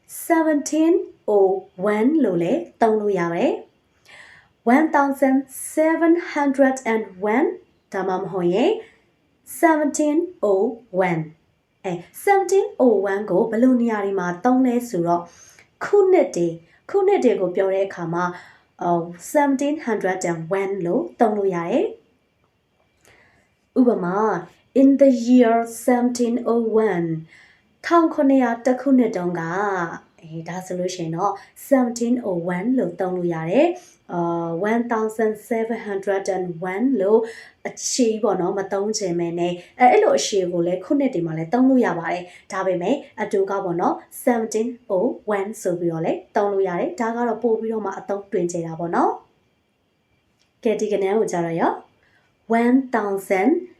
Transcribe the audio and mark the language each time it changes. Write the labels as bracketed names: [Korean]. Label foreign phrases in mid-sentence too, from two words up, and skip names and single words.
[Burmese] 1701 လို့လည်းသုံးလို့ရတယ်1701ဒါမှမဟုတ်ရင်17011701ကိုဘယ်လိုနေရာတွေမှာသုံးလဲဆိုတော့ခုနှစ်တွေကိုပြောတဲ့အခါမှာ 1701လို့သုံးလို့ရတယ်ဥပမာ [English] in the year [Burmese] 1701 1900 တခုနှစ်တုန်းကဒါဆိုလို့ရှိရင်တော့1701လို့သုံးလို့ရတယ် 1701လို့အခြေပေါ့နော်မသုံးချင်မဲနဲ့အဲ့လိုအခြေကိုလည်းခုနှစ်တွေမှာလည်းသုံးလို့ရပါတယ်ဒါပေမဲ့အတူကပေါ့နော်1701ဆိုပြီးတော့လည်းသုံးလို့ရတယ်ဒါကတော့ပို့ပြီးတော့မှအသုံးတွင်ကြတာပေါ့နော်ကဲဒီကနေ့ကိုကြတော့ရော1785